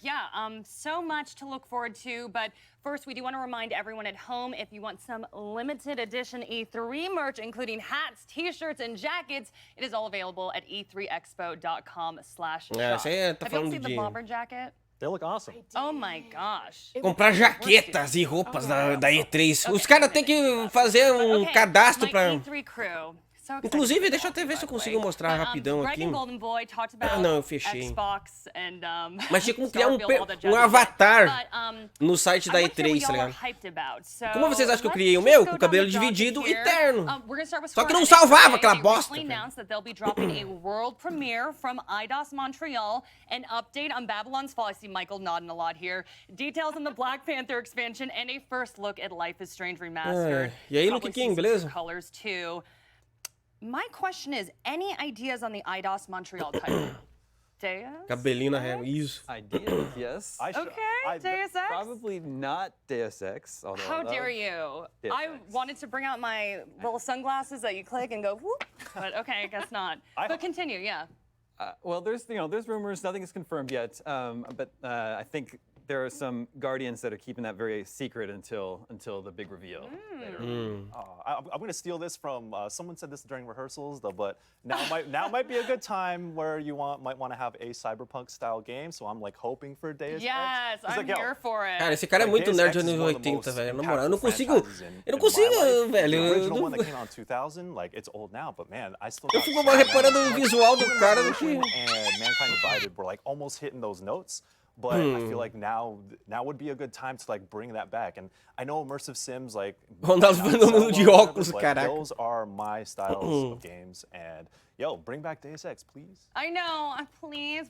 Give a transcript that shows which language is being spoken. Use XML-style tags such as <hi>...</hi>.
<en>Yeah, so much to look forward to, but first we do want to remind everyone at home, if you want some limited edition E3 merch, including hats, t-shirts, and jackets, it is all available at e3expo.com/shop. Have you seen the bomber jacket? They look awesome. Oh my gosh.</en> <pt>Comprar jaquetas e roupas da E3. Os caras têm que fazer um cadastro pra...</pt> <en>E3 crew.</en> <pt>Inclusive, deixa eu até ver se eu consigo mostrar rapidão aqui. Ah, não, eu fechei. Mas tinha como criar um avatar no site da E3, tá ligado? Como vocês acham que eu criei o meu? Com o cabelo dividido e terno. Só que não salvava aquela bosta.</pt> <en>World premiere from IDOS Montreal, an update on Babylon's Fall. I see Michael nodding a lot here. Details on the Black Panther expansion and a first look at Life is Strange Remastered.</en> <pt>E aí, Luke King, beleza?</pt> <en>Colors too. My question is, any ideas on the IDOS Montreal title? Deus?</en> <pt>Cabelinho na régua, isso.</pt> <en>Ideas, yes. Okay, Deus Ex? Probably not Deus Ex. How dare you? I wanted to bring out my little sunglasses that you click and go whoop, but okay, I guess not. But continue, yeah. Well, there's rumors. Nothing is confirmed yet. But I think there are some Guardians that are keeping that very secret until the big reveal. I'm going to steal this from someone said this during rehearsals, though, but now might be a good time where you might want to have a cyberpunk style game. So I'm like hoping for Deus Ex. Yes, I'm here for it.</en> <pt>Cara, esse cara é muito nerd dos anos 80, velho. Na moral, eu não consigo, velho.</pt> <en>The original one that came out in 2000, like it's old now, but man, I still.</en> <pt>Eu fico reparando no visual do cara do que.</pt> <en>And Mankind Divided were like almost hitting those notes. But I feel like now would be a good time to like bring that back. And I know immersive sims like</en> <pt>de óculos, caraca.</pt> <en>Those are my styles of games. And yo, bring back Deus Ex, please. I know, please.</en>